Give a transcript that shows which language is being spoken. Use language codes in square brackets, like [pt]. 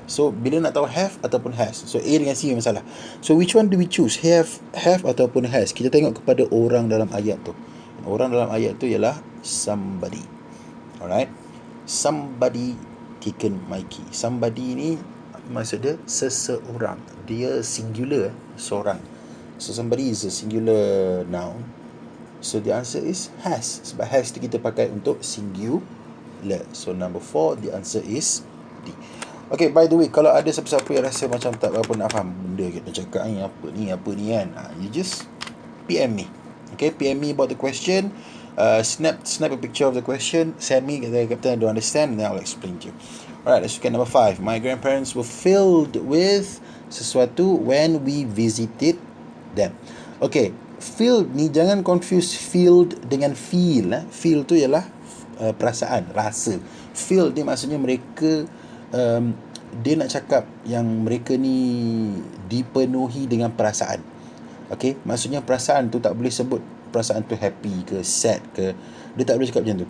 [ms] So bila nak tahu have ataupun has, so A dengan C masalah. [en] So which one do we choose, have ataupun has? [ms] Kita tengok kepada orang dalam ayat tu. Orang dalam ayat tu ialah somebody. [en] Alright, somebody taken my key. [ms] Somebody ni maksud dia seseorang, dia singular, seorang. [en] So somebody is a singular noun. So the answer is has. [ms] Sebab has tu kita pakai untuk singular. [en] So number 4, the answer is D. [ms] Okay, [en] by the way, [ms] kalau ada siapa-siapa yang rasa macam tak berapa nak faham benda kita cakap ni, apa ni kan, [en] you just PM me. Okay, PM me about the question. Snap a picture of the question, send me, kata Captain, I don't understand, and then I'll explain to you. Alright, let's look at number 5. My grandparents were filled with sesuatu when we visited them. [ms] Okay, filled ni jangan confuse filled dengan feel. Feel tu ialah perasaan, rasa. Filled ni maksudnya mereka, dia nak cakap yang mereka ni dipenuhi dengan perasaan. Okay, maksudnya perasaan tu tak boleh sebut perasaan tu happy ke sad ke, dia tak boleh cakap macam tu.